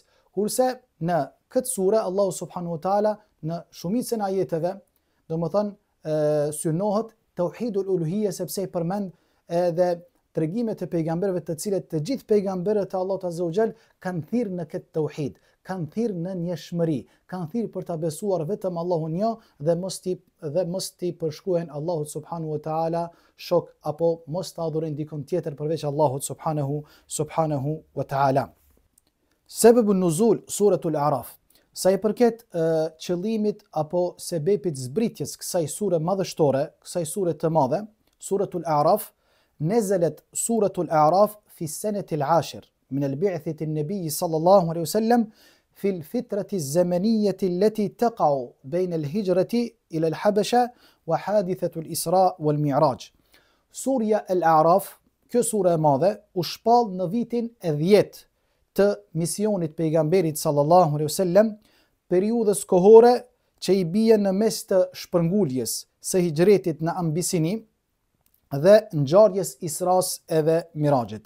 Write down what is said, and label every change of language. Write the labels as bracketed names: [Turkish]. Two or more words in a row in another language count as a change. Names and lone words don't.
[Albanian] Kurse në këtë sure [Arabic] الله سبحانه وتعالى [Albanian] në shumicën e ajeteve, domethënë synohet [Arabic] توحيد الألوهية, [Albanian] sepse i përmend edhe tregimet e pejgamberëve të cilët të gjithë pejgamberët e Allahut [Arabic] عز وجل [Albanian] kanë thirrë në këtë tauhid, kanë thirrë në njëshmëri, kanë thirrë për ta besuar vetëm Allahun një dhe mos ti përshkruajnë Allahut [Arabic] سبحانه وتعالى [Albanian] shok apo mos ta adhurojnë dikon tjetër përveç Allahut [Arabic] سبحانه وتعالى. سبب نزول سورة الأعراف. [Albanian] Sa i përket qëllimit apo sebepit zbritjes kësaj sure madhështore, kësaj sure të madhe, [Arabic] سورة الأعراف نزلت سورة الأعراف في السنة العاشرة من البعثة النبي صلى الله عليه وسلم في الفترة الزمنية التي تقع بين الهجرة إلى الحبشة وحادثة الإسراء والمعراج. [Albanian] Surja Al-A'raf, kjo sure e madhe, u shpall në vitin e 10 të misionit pejgamberit [Arabic] صلى الله عليه وسلم, [Albanian] periudhës kohore që i bie në mes të shpërnguljes së hijretit në Ambisini dhe ngjarjes Isras edhe Mirajit.